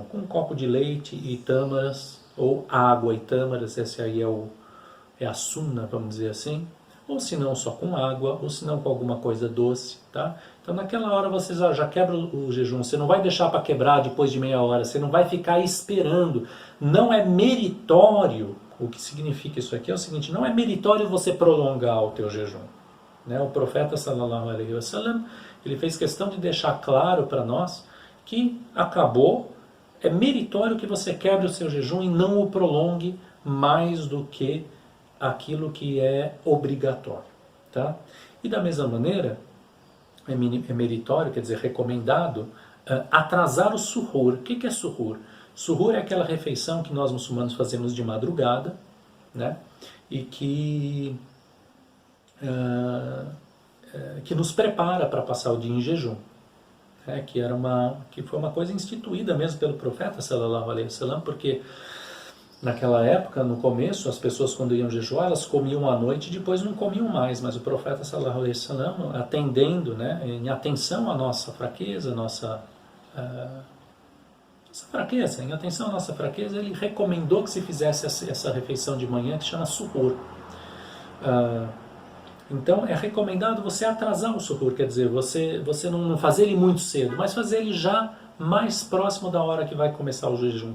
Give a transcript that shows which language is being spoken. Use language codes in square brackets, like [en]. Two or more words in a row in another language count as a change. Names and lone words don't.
[pt] Com um copo de leite e tâmaras, ou água e tâmaras, esse aí é a sunna, vamos dizer assim, ou se não só com água, ou se não com alguma coisa doce, tá? Então naquela hora você já quebra o jejum, você não vai deixar para quebrar depois de meia hora, você não vai ficar esperando, não é meritório. O que significa isso aqui é o seguinte, não é meritório você prolongar o teu jejum, né? O profeta [ar] صلى الله عليه وسلم, [pt] ele fez questão de deixar claro para nós que acabou, é meritório que você quebre o seu jejum e não o prolongue mais do que aquilo que é obrigatório, tá? E da mesma maneira, é meritório, quer dizer, recomendado, atrasar o suhur. O que é suhur? Suhur é aquela refeição que nós muçulmanos fazemos de madrugada, né? E que nos prepara para passar o dia em jejum. Que foi uma coisa instituída mesmo pelo profeta [ar] صلى الله عليه وسلم, [pt] porque naquela época, no começo, as pessoas quando iam jejuar, elas comiam à noite e depois não comiam mais, mas o profeta [ar] صلى الله عليه وسلم, [pt] atendendo, né, em atenção à nossa fraqueza, em atenção à nossa fraqueza, ele recomendou que se fizesse essa refeição de manhã que chama suhur. Então é recomendado você atrasar o suhur, quer dizer, você não fazer ele muito cedo, mas fazer ele já mais próximo da hora que vai começar o jejum.